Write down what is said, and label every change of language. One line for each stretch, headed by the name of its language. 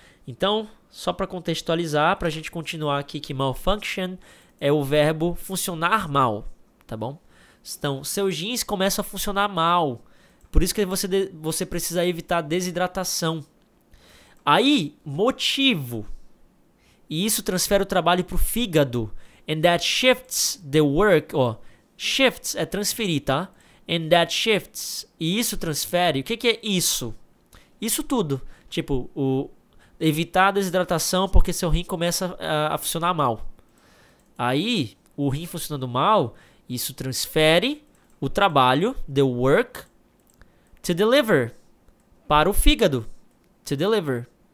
Portuguese: Então, só para contextualizar, para a gente continuar aqui, que malfunction é o verbo funcionar mal. Tá bom? Então, seus rins começam a funcionar mal. Por isso que você precisa evitar desidratação. Aí, motivo. E isso transfere o trabalho para o fígado.
English: And that shifts the work.
Portuguese: Shifts é transferir, tá?
English: And that shifts.
Portuguese: E isso transfere. O que é isso? Isso tudo. Tipo, evitar a desidratação porque seu rim começa a funcionar mal. Aí, o rim funcionando mal, isso transfere o trabalho,
English: the work, to deliver.
Portuguese: Para o fígado.
English: To deliver.